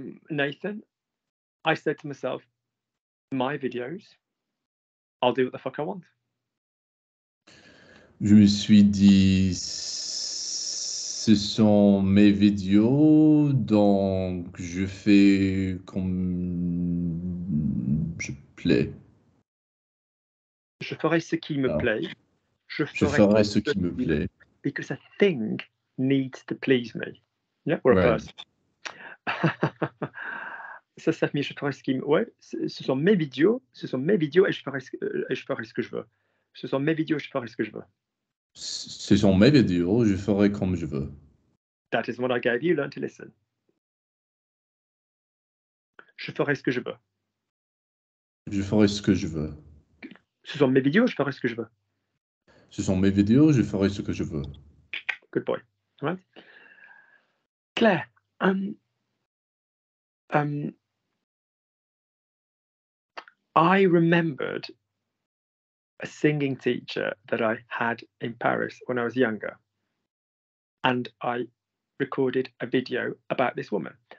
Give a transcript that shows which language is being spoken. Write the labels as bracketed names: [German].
[English] Nathan, I said to myself, my videos, I'll do what the fuck I want. [French] Je me suis dit, ce sont mes vidéos, donc je fais comme je plais. Je ferai ce qui me plaît. Je ferai ce qui me plaît. [English] Because a thing needs to please me. Yeah, or a person. [French] Ça fait je ferai ce qui me... Ouais, ce sont mes vidéos et je ferai ce que je veux. Ce sont mes vidéos, je ferai ce que je veux. Ce sont mes vidéos, je ferai comme je veux. [English] That is what I gave you, learn to listen. [French] Je ferai ce que je veux. Je ferai ce que je veux. Ce sont mes vidéos, je ferai ce que je veux. Ce sont mes vidéos, je ferai ce que je veux. [English] Good boy. All right. Claire, I remembered a singing teacher that I had in Paris when I was younger, and I recorded a video about this woman.